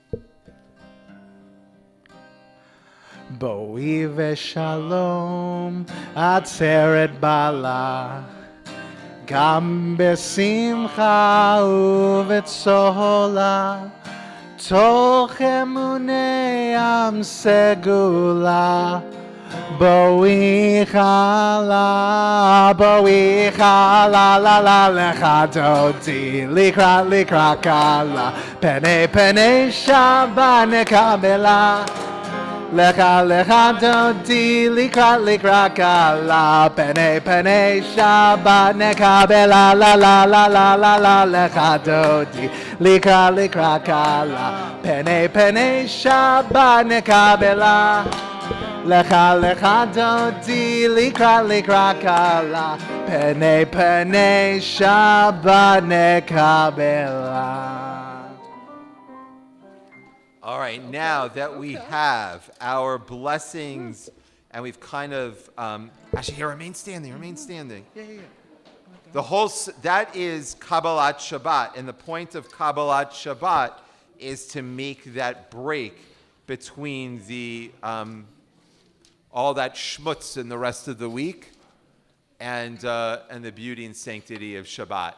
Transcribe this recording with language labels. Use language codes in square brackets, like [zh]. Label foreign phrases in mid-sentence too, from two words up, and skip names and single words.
[he] בואי בשלום, עטרת בעלה, גם בשמחה ובצהלה, תוך אמוני עם סגולה, בואי כלה, לה לה לכה דודי, לקראת כלה, פני שבת נקבלה, לכה דודי, לקראת כלה, פני שבת נקבלה, לה לכה דודי, לקראת כלה, פני שבת נקבלה, לכה דודי, לקראת כלה, פני שבת נקבלה. [en] All right, now that we have our blessings and we've kind of, actually here, remain standing. Yeah. That is [he] קבלת שבת. [en] And the point of [he] קבלת שבת [en] is to make that break between the, all that schmutz in the rest of the week and the beauty and sanctity [he] שבת.